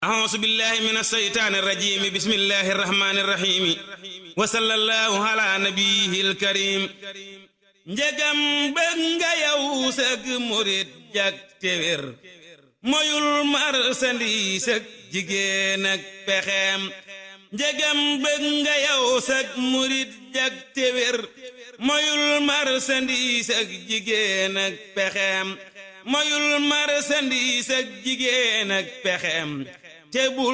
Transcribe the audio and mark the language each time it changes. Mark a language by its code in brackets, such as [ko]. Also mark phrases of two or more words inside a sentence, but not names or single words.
[ar] أعوذ بالله من الشيطان الرجيم بسم الله الرحمن الرحيم وصلى الله على نبيه الكريم [wo] njegam bëgg nga yow sëg murit jak te wér moyul marchandise ak jigéen ak pexeem njegam bëgg nga yow sëg murit jak te wér moyul marchandise ak jigéen ak pexeem moyul marchandise ak jigéen ak pexeem te bul